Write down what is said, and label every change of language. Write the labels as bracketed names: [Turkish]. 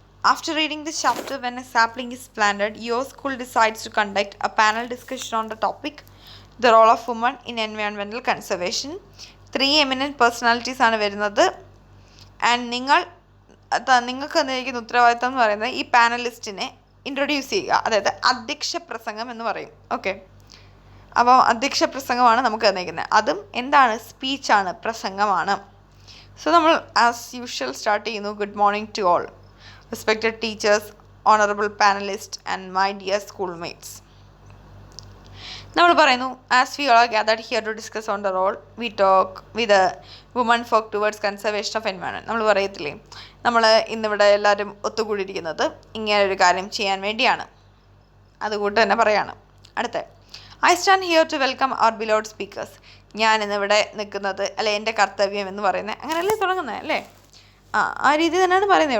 [English] After reading this chapter, when a sapling is planted, your school decides to conduct a panel discussion on the topic, the role of women in environmental conservation. [Malayalam] 3 eminent personalities ആണ് വരുന്നത്. And നിങ്ങൾക്ക് തന്നിരിക്കുന്ന ഉത്തരവാദിത്തം എന്ന് പറയുന്നത് ഈ പാനലിസ്റ്റിനെ introduce ചെയ്യുക, അതായത് അധ്യക്ഷ പ്രസംഗം എന്ന് പറയും. ഓക്കെ, അപ്പോൾ അധ്യക്ഷ പ്രസംഗമാണ് നമുക്ക് തന്നിരിക്കുന്നത്. അതും എന്താണ്? സ്പീച്ചാണ്, പ്രസംഗമാണ്. സോ നമ്മൾ ആസ് യൂഷ്വൽ സ്റ്റാർട്ട് ചെയ്യുന്നു. [English] Good morning to all, respected teachers, honorable panelists and my dear schoolmates. [Malayalam] നമ്മൾ പറയുന്നു, [English] As we all gathered here to discuss on the role we talk with the women folk towards conservation of environment. [Malayalam] നമ്മൾ പറയത്തില്ലേ, നമ്മൾ ഇന്നിവിടെ എല്ലാവരും ഒത്തുകൂടിയിരിക്കുന്നത് ഇങ്ങനെ ഒരു കാര്യം ചെയ്യാൻ വേണ്ടിയാണ്. അതുകൂട്ട് തന്നെ പറയാണ്. അടുത്ത, [English] I stand here to welcome our beloved speakers. [Malayalam] ഞാൻ ഇന്നിവിടെ നിൽക്കുന്നത്, അല്ലെ എൻ്റെ കർത്തവ്യം എന്ന് പറയുന്നത്, അങ്ങനെയല്ലേ തുടങ്ങുന്നത് അല്ലേ? ആ രീതി തന്നെയാണ് പറയുന്നത്.